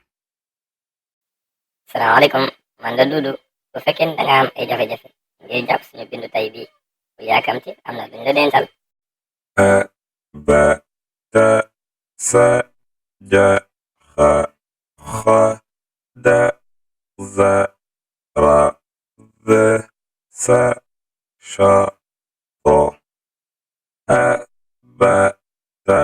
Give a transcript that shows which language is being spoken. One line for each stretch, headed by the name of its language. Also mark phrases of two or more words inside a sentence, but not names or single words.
Wolof: salaamaaleykum man la Dudu bu fekkee ne danga am ay jafe-jafe ngir jàpp suñu bindu tey bi bu yaakamti am na luñ la dencal ba ta sa ja xa xa da za ra ze sa sha to ba ta